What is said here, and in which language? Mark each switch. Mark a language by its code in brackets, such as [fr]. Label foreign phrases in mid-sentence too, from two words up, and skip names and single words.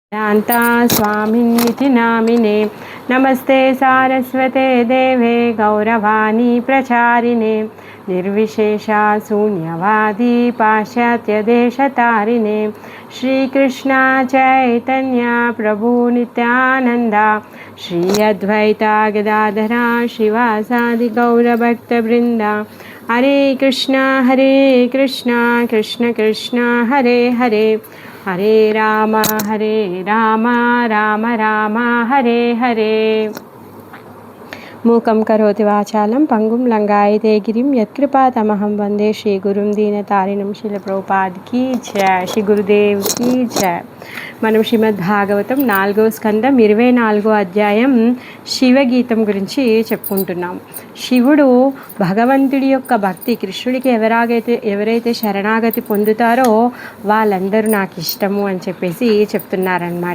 [sa] शान्ता स्वामिन्निति नामिने नमस्ते सारस्वते देवे गौरवाणी प्रचारिणे निर्विशेषा शून्यवादी पाश्चात्यदेशतारिणे श्रीकृष्ण चैतन्य प्रभु नित्यानन्दा श्री अद्वैता गदाधरा श्रीवासादि गौरभक्तवृन्दा हरे कृष्ण कृष्ण कृष्ण हरे हरे हरे राम राम राम हरे हरे। मूकं करोति वाचालं पंगुं लंगायते गिरिं यत्कृपातमहं वंदे श्री गुरुं दीनतारिणं श्रील प्रभुपाद [hi] की जय। श्री गुरुदेव की जय। [te] మనం శ్రీమద్ భాగవతం 4వ స్కందం 24వ అధ్యాయం శివగీతం గురించి చెప్పుకుంటున్నాం. శివుడు భగవంతుడి యొక్క భక్తి, కృష్ణుడికి ఎవరైతే శరణాగతి పొందుతారో వాళ్ళందరూ నాకు ఇష్టము అని చెప్పేసి చెప్తున్నారనమాట.